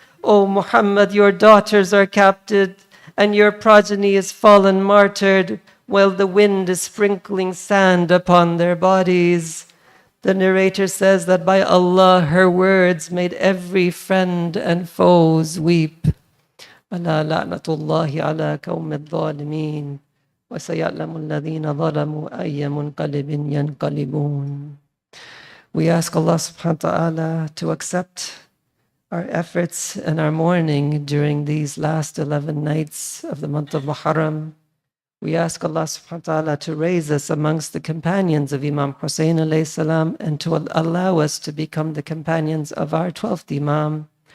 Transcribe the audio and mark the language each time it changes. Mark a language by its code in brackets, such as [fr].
[en] O Muhammad, your daughters are captive, and your progeny is fallen martyred, while the wind is sprinkling sand upon their bodies. The narrator says that by Allah, her words made every friend and foes weep. [ar] ألا لعنة الله على قوم الظالمين وسيعلم الذين ظلموا أي منقلب ينقلبون. [en] We ask Allah subhanahu wa ta'ala to accept our efforts and our mourning during these last 11 nights of the month of Muharram. We ask Allah subhanahu wa ta'ala to raise us amongst the companions of Imam Husayn alayhi salam and to allow us to become the companions of our 12th Imam.